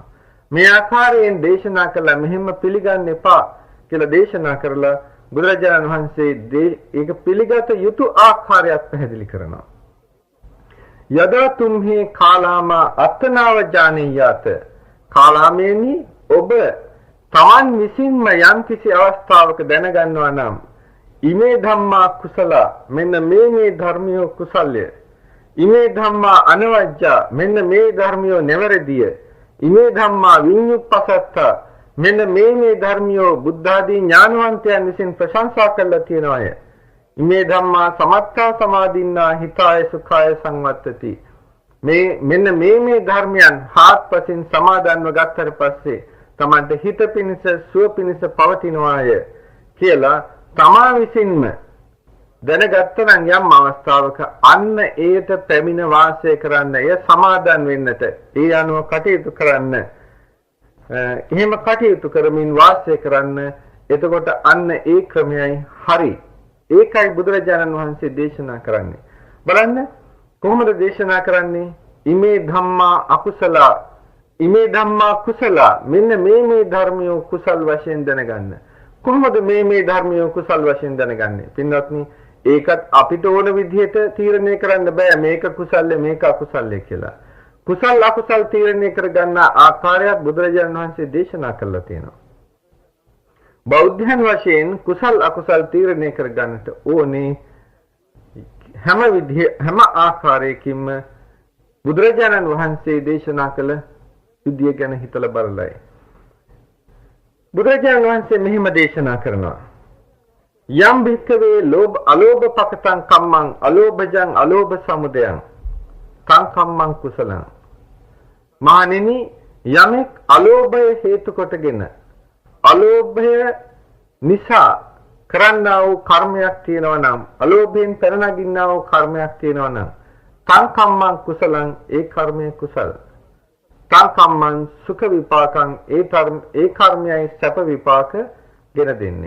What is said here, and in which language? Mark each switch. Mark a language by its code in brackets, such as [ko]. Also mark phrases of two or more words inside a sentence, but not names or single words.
[si] මේ ආකාරයෙන් දේශනා කළා මෙහෙම පිළිගන්න එපා කියලා දේශනා කරලා බුදුරජාණන් වහන්සේ ඒක පිළිගත යුතු ආකාරයක් පැහැදිලි කරනවා. [pi] යදා තුම්හි කාලාම අත්තනාව ජානීයාත කාලාමේනි [si] ඔබ තමන් විසින්ම යම් කිසි අවස්ථාවක දැනගන්නවා නම් [pi] ඉමේ ධම්මා කුසල [si] මෙන්න මේ ධර්මිය කුසල්ය [pi] ඉමේ ධම්මා අනවජ්ජා [si] මෙන්න මේ ධර්මිය නෙවරදිය [pi] ඉමේ ධම්මා විඤ්ඤුප්පසත්ත [si] මෙන්න මේ ධර්මිය බුද්ධ ආදී ඥානවන්තයන් විසින් ප්‍රශංසා කළා තියෙනවාය. [pi] ඉමේ ධම්මා සමත්තා සමාදින්නා හිතාය සුඛාය සංවත්තති [si] මෙන්න මේ ධර්මයන් හාත්පසින් සමාදන්ව ගත්තට පස්සේ තමන්ට හිත පිණිස සුව පිණිස පවතිනවාය කියලා තමා විසින්ම දැනගත්ත නම් යම් අවස්ථාවක අන්න ඒට පැමිණ වාසය කරන්න එය සමාදන් වෙන්නට ඒ අනුව කටයුතු කරන්න එහෙම කටයුතු කරමින් වාසය කරන්න එතකොට අන්න ඒ ක්‍රමයයි හරි. ඒකයි බුදුරජාණන් වහන්සේ දේශනා කරන්නේ. බලන්න කොහොමද දේශනා කරන්නේ? [pi] ඉමේ ධම්මා අකුසල ඉමේ ධම්මා කුසල [si] මෙන්න මේ ධර්මිය කුසල් වශයෙන් දැනගන්න. කොහොමද මේ ධර්මිය කුසල් වශයෙන් දැනගන්නේ? පින්වත්නි ඒකත් අපිට ඕන විදිහට තීරණය කරන්න බෑ මේක කුසල්ය මේක අකුසල්ය කියලා. කුසල් අකුසල් තීරණය කරගන්න ආකාරයක් බුදුරජාණන් වහන්සේ දේශනා කළා තියෙනවා. බෞද්ධයන් වශයෙන් කුසල් අකුසල් තීරණය කරගන්නට ඕනේ හැම ආකාරයකින්ම බුදුරජාණන් වහන්සේ දේශනා කළ විදිය ගැන හිතලා බලලයි. බුදුරජාණන් වහන්සේ මෙහිම දේශනා කරනවා. [pi] යම් භික්ඛවේ අලෝභ පකතං කම්මං අලෝභජං අලෝභ සමුදයං කං කම්මං කුසලං. [si] මහණෙනි යමෙක් අලෝභය හේතු කොටගෙන අලෝභය නිසා කරන්නා වූ කර්මයක් තියෙනවා නම් අලෝභයෙන් පැනනගින්නා වූ කර්මයක් තියෙනවා නම් [pi] කං කම්මං කුසලං [si] ඒ කර්මය කුසල [pi] කං කම්මං සුඛ විපාකං [si] ඒ කර්මයයි සැප විපාක ගෙන දෙන්නේ.